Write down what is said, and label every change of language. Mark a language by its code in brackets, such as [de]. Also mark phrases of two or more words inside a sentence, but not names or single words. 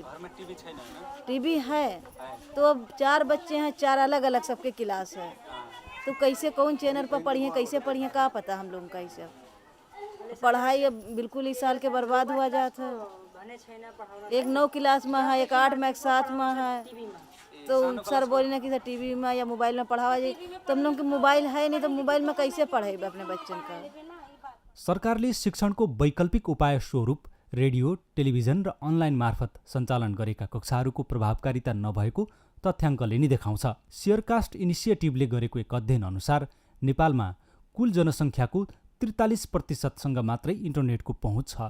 [hi] टीवी है तो अब 4 बच्चे हैं, 4 अलग अलग सबके क्लास है, तो कैसे कौन चैनल पर पढ़िए, कैसे पढ़िए, क्या पता हम लोगों का? इसे पढ़ाई अब बिल्कुल इस साल के बर्बाद हुआ जाता है। एक 9 क्लास में है, एक 8 में, एक 7 में है, तो सर बोली ना कि टीवी में या मोबाइल में पढ़ावा जाए, तो हम लोग के मोबाइल है नहीं, तो मोबाइल में कैसे पढ़ेगा अपने बच्चन का? [ne] सरकारले शिक्षणको वैकल्पिक उपाय स्वरूप रेडियो, टेलिभिजन र अनलाइन मार्फत सञ्चालन गरेका कक्षाहरूको प्रभावकारिता नभएको तथ्याङ्कले नै देखाउँछ। सेयरकास्ट इनिसिएटिभले गरेको एक अध्ययन अनुसार नेपालमा कुल जनसङ्ख्याको 43% मात्रै इन्टरनेटको पहुँच छ।